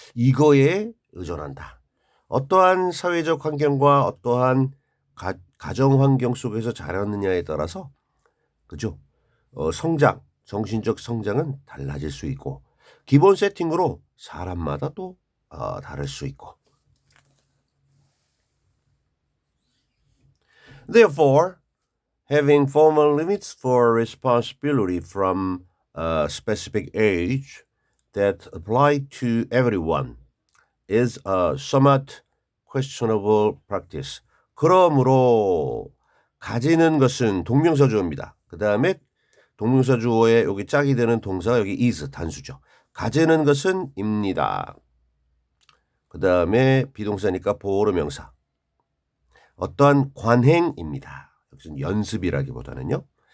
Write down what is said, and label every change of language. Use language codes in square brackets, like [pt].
[ko] 이거에 의존한다. 어떠한 사회적 환경과 어떠한 가정 환경 속에서 자랐느냐에 따라서 그죠? 정신적 성장은 달라질 수 있고 기본 세팅으로 사람마다 또 다를 수 있고. [en] Therefore, having formal limits for responsibility from a specific age that apply to everyone is a somewhat questionable practice. [ko] 그러므로 가지는 것은 동명사 주어입니다. 그 다음에 동명사 주어에 여기 짝이 되는 동사가 여기 is 단수죠. 가지는 것은 입니다. 그 다음에 비동사니까 보어로 명사. 어떠한 관행입니다. 여기서는 연습이라기보다는요.